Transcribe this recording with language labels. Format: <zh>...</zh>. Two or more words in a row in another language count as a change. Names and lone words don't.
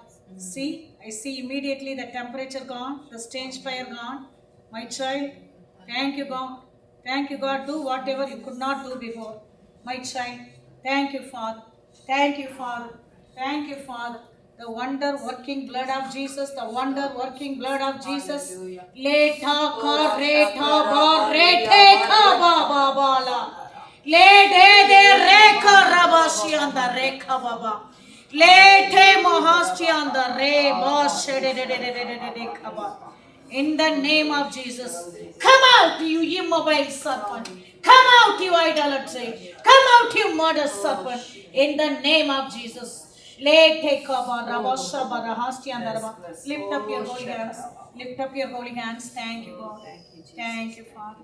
<en>See, I see immediately the temperature gone, the stage fire gone. My child, thank you, God. Thank you, God. Do whatever you could not do before. My child, thank you, Father. Thank you, Father. Thank you, Father. The wonder working blood of Jesus, the wonder working blood of Jesus. Leta ka reta ba rete ka ba ba ba la. Le de reka rabashi anda reka baba. Le te mahashi anda re bash de de kaba. In the name of Jesus, come out, you immobile serpent. Come out, you idolatry. Come out, you murder serpent. In the name of Jesus. Lift up your holy hands. Lift up your holy hands. Thank you, God. Thank you, Father.</en>